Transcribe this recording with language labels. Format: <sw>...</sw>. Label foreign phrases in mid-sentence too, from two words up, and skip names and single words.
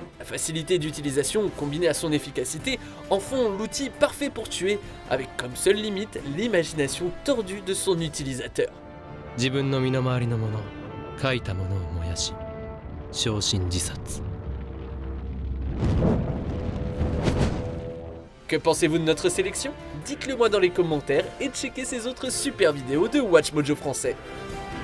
<fr>facilité d'utilisation combinée à son efficacité en font l'outil parfait pour tuer, avec comme seule limite l'imagination tordue de son utilisateur.</fr> <ja>自分の身の回りのもの、書いたものを燃やし、焼身自殺。</ja> <fr>Que pensez-vous de notre sélection? Dites-le moi dans les commentaires et checkez ces autres super vidéos de Watch Mojo français.</fr>